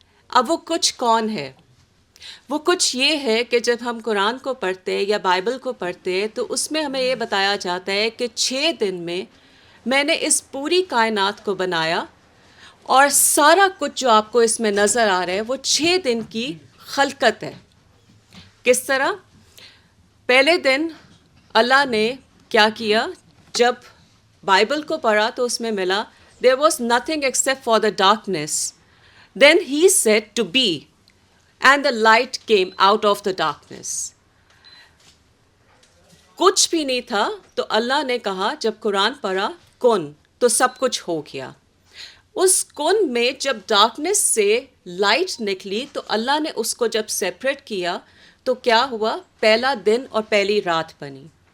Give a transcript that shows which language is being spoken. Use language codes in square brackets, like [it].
[ur] اب وہ کچھ کون ہے؟ وہ کچھ یہ ہے کہ جب ہم قرآن کو پڑھتے یا بائبل کو پڑھتے تو اس میں ہمیں یہ بتایا جاتا ہے کہ 6 دن میں نے اس پوری کائنات کو بنایا، اور سارا کچھ جو آپ کو اس میں نظر آ رہا ہے وہ 6 دن کی خلقت ہے. کس طرح؟ پہلے دن اللہ نے کیا کیا؟ جب بائبل کو پڑھا تو اس میں ملا [en] there was nothing except for the darkness. Then he said to be, and the light came out of the darkness. [ur] کچھ بھی نہیں تھا تو اللہ نے کہا جب قرآن پڑھا کن، تو سب کچھ ہو گیا. اس کن میں جب ڈارکنیس سے لائٹ نکلی تو اللہ نے اس کو جب سیپریٹ کیا تو کیا ہوا؟ پہلا دن اور پہلی رات بنی.